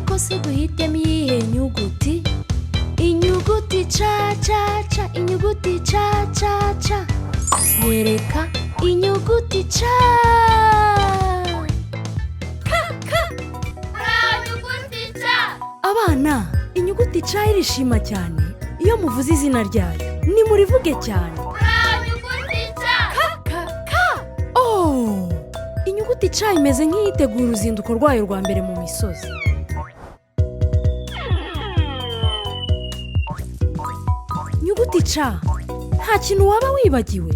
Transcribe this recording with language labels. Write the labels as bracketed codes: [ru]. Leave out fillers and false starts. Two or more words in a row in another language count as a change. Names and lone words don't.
[rw] ese duhitemo iyihe nyuguti? Inyuguti ca ca ca, inyuguti ca ca ca. Nyereka inyuguti ca. Inyuguti ca. Abana, inyuguti ca irishima cyane iyo muvuze izina ryayo. Nimurivuge cyane. Inyuguti ca. Oh! Inyuguti ca imeze nk'iyitegura uruzinduko rwayo rwa mbere mu misozi. Inyuguti ca, nta kintu waba wibagiwe.